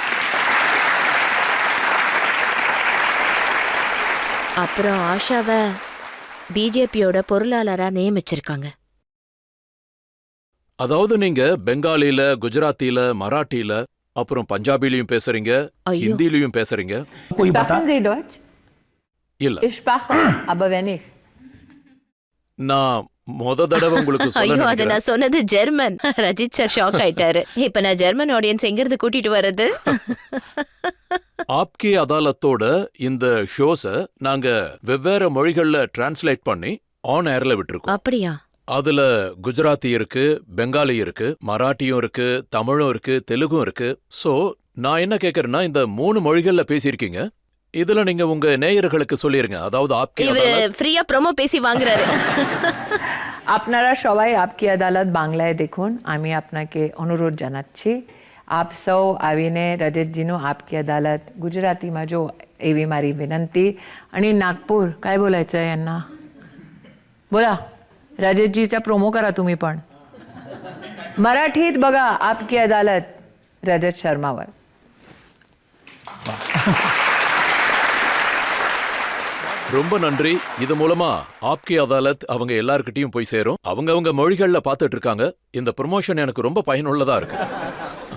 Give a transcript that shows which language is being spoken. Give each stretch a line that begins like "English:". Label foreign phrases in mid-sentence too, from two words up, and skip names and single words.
Tamil: அப்புறம் ஆஷாவை பிஜேபியோட பொருளாளரா நியமிச்சிருக்காங்க. அதாவது நீங்க பெங்காலில, குஜராத்தில, மராட்டில, அப்புறம் பஞ்சாபிலையும் பேசுறீங்க, ஐயோ. ஹிந்திலையும் பேசுறீங்க.
German: Sprechen Sie Deutsch?
Tamil: இல்ல,
German: Ich spreche, aber wenn ich.
Tamil: நான் மொத தடவை உங்களுக்கு சொல்ல ஐயோ, அது நினைக்கிறேன். நான் சொன்னது ஜெர்மன். ரஜித் சார் ஷாக் ஆயிட்டாரு. இப்ப நான் ஜெர்மன் ஆடியன்ஸ் எங்கிருந்து கூட்டிட்டு வர்றது? ஆப்கி அதாலத்தோட இந்த ஷோஸ நாங்க வெவ்வேறு மொழிகள்ல டிரான்ஸ்லேட் பண்ணி
English: on air
Tamil: விட்டுருக்கோம். அப்படியா? அதுல குஜராத்தி இருக்கு, பெங்காலி இருக்கு, மராட்டியும் இருக்கு, தமிழும் இருக்கு, தெலுங்கும் இருக்கு. சோ நான் என்ன கேக்குறேன்னா, இந்த 3 மொழிகள்ல பேசியிருக்கீங்க. இதுல நீங்க உங்க நேயர்களுக்கு சொல்லிருங்க. அதாவது ஆப்கி இவரு அதாலத் ஃப்ரீயா ப்ரோமோ பேசி வாங்குறாரு.
Bangla: আপনারা সবাই আপকি আদালত বাংলায় দেখুন. আমি আপনাকে অনুরোধ জানাচ্ছি,
Gujarati: આપ સૌ આવીને રજતજીનું આપકી અદાલત ગુજરાતીમાં જો એવી મારી વિનંતી.
Marathi: आणि नागपूर काय बोलायचं आहे यांना? बोला, रजतजीचा प्रोमो करा तुम्ही पण. मराठीत बघा आपकी अदालत रजत शर्मावर.
Tamil: ரொம்ப நன்றி. இது மூலமா ஆப்கி அதாலத் அவங்க எல்லார்கிட்டயும் போய் சேரும். அவங்க மொழிகள்ல பாத்துட்டு இருக்காங்க. இந்த ப்ரமோஷன் எனக்கு ரொம்ப பயனுள்ளதா இருக்கு.